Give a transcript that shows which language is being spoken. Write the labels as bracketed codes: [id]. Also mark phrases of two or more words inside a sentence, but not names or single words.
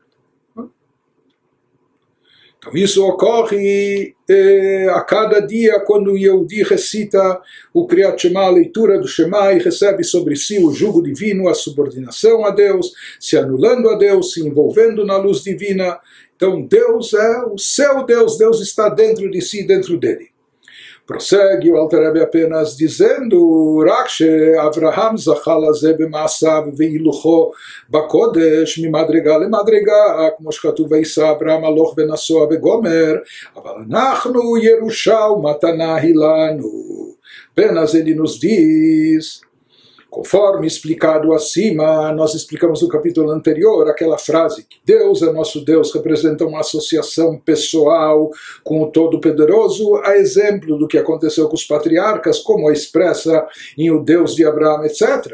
[pt] Então isso ocorre a cada dia quando o Yehudi recita o Kriyat Shema, a leitura do Shema, e recebe sobre si o jugo divino, a subordinação a Deus, se anulando a Deus, se envolvendo na luz divina. Então Deus é o seu Deus, Deus está dentro de si, dentro dele. Prossegue o Alter Rebbe apenas dizendo [he] רק שאברהם זכה לזה במעשיו והילוכו בקודש ממדרגה למדרגה כמו שכתוב ויישא אברהם הלוך ונסוע וגומר אבל אנחנו ירושה ומתנה היא לנו. [pt] Apenas ele nos diz, conforme explicado acima, nós explicamos no capítulo anterior aquela frase que Deus é nosso Deus, representa uma associação pessoal com o Todo-Poderoso, a exemplo do que aconteceu com os patriarcas, como a expressa em o Deus de Abraão, etc.